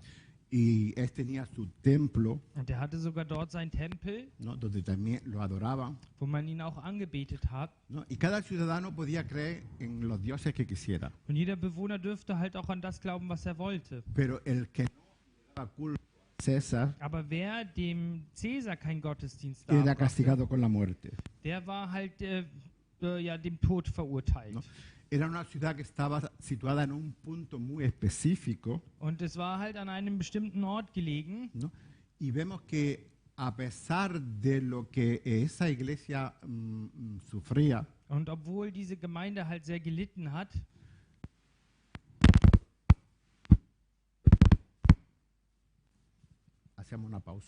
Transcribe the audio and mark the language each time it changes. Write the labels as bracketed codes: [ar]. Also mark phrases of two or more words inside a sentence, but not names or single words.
[es] y él tenía su templo, [de] Und er hatte sogar dort seinen Tempel, [es] ¿no? Donde también lo adoraban, [de] wo man ihn auch angebetet hat. [es] ¿no? Y cada ciudadano podía creer en los dioses que quisiera, [de] Und jeder Bewohner dürfte halt auch an das glauben, was er wollte. [es] pero el que no daba culto al César [de] Aber wer dem Cäsar keinen Gottesdienst [es] era [de] darbrachte, [es] castigado con la muerte. [de] der war halt ja, dem Tod verurteilt. [es] No. Era una ciudad que estaba situada en un punto muy específico, [de] Und es war halt an einem bestimmten Ort gelegen. [es] ¿no? Y vemos que a pesar de lo que esa iglesia sufría, [de] Und obwohl diese Gemeinde halt sehr gelitten hat, [es] hacíamos una pausa.